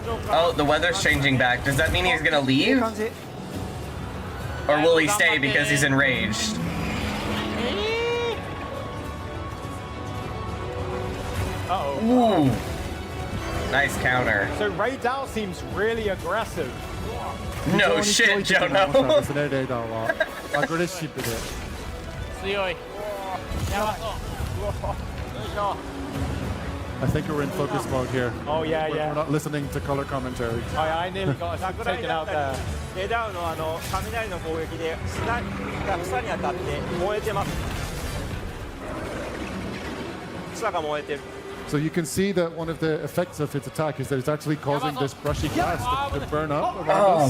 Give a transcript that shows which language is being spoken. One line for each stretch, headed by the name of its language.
English: Oh, the weather's changing back. Does that mean he's gonna leave? Or will he stay because he's enraged? Uh-oh. Ooh. Nice counter. So Ray Dow seems really aggressive. No shit, Jono.
Japanese: レーダーはアグレッシブで。強い。やばそう。
English: I think we're in focus mode here. Oh yeah, We're not listening to color commentary. I nearly got us taken out there.
Japanese: レダウの雷の攻撃で砂が草に当たって燃えてます。草が燃えてる。
English: So you can see that one of the effects of its attack is that it's actually causing this brushy glass to burn up around us.